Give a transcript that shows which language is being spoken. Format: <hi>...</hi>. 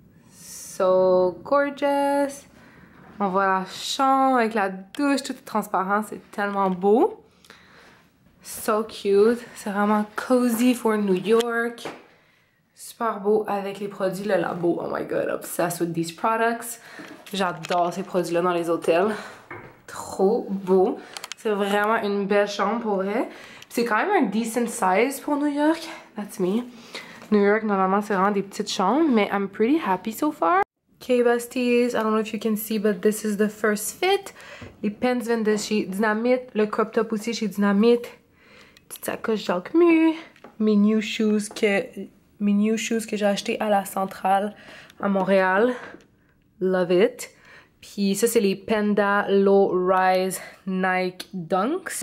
<fr>So gorgeous. On voit la chambre avec la douche, tout est transparent, c'est tellement beau. So cute. C'est vraiment cozy for New York. Super beau avec les produits Le Labo.</fr> <en>Oh my god, obsessed with these products.</en> <fr>J'adore ces produits-là dans les hôtels. Trop beau. C'est vraiment une belle chambre pour vrai. C'est quand même un decent size pour New York. That's me. New York, normalement, c'est vraiment des petites chambres, mais I'm pretty happy so far.</fr> <en>Okay, besties, I don't know if you can see, but this is the first fit.</en> <fr>Les pants viennent de chez Dynamite. Le crop top aussi chez Dynamite. Petite sacoche Jacquemus. Mes new shoes que j'ai acheté à la Centrale à Montréal. Love it. Puis ça, c'est les Panda Low Rise Nike Dunks.</fr>